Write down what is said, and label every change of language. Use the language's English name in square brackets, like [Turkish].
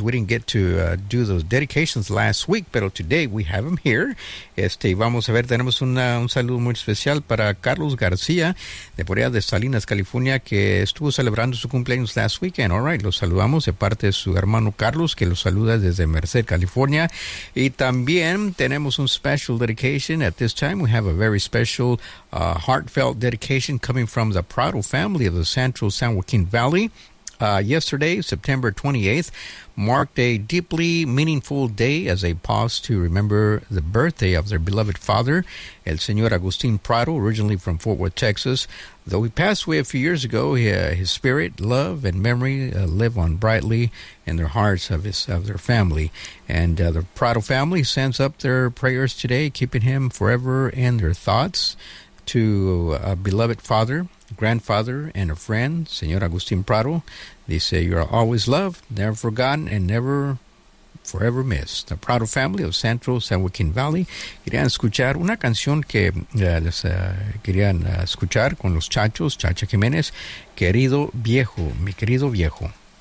[English] We didn't get to do those dedications last week, [Spanish] pero [English] today we have them here. [Spanish] Vamos a ver, tenemos un saludo muy especial para Carlos García de por allá de Salinas, California, que estuvo celebrando su cumpleaños [English] last weekend. All right, [Spanish] lo saludamos de parte de su hermano Carlos, que lo saluda desde Merced, California. Y también tenemos un [English] special dedication. At this time we have a very special heartfelt dedication coming from the Prado family of the Central San Joaquin Valley. Yesterday, September 28th, marked a deeply meaningful day as they paused to remember the birthday of their beloved father, El Señor Agustin Prado, originally from Fort Worth, Texas. Though he passed away a few years ago, his spirit, love, and memory live on brightly in their hearts of their family. And the Prado family sends up their prayers today, keeping him forever in their thoughts, to a beloved father, grandfather, and a friend, Señor Agustín Prado. They say, you are always loved, never forgotten, and never forever missed. The Prado family of Central San Joaquin Valley. [Spanish] Querían escuchar una canción que querían escuchar con los Chachos, Chacha Jiménez, Querido Viejo, Mi Querido Viejo.